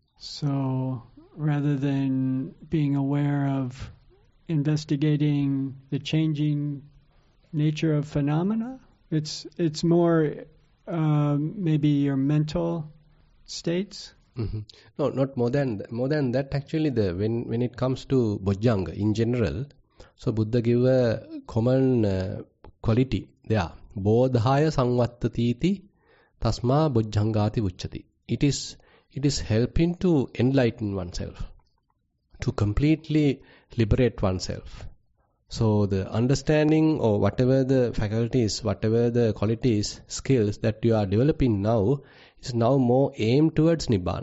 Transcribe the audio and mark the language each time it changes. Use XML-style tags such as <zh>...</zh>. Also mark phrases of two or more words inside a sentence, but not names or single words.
<en>So rather than being aware of investigating the changing nature of phenomena, it's more maybe your mental states. Mm-hmm. No, not more than that. Actually, when it comes to Bojjhanga in general, so Buddha give a common quality there.</en> <pi>Bodhaya samvattatiti tasma bojjhangati uchati.</pi> <en>It is helping to enlighten oneself, to completely liberate oneself. So the understanding or whatever the faculties, whatever the qualities, skills that you are developing now is now more aimed towards Nibbana.</en>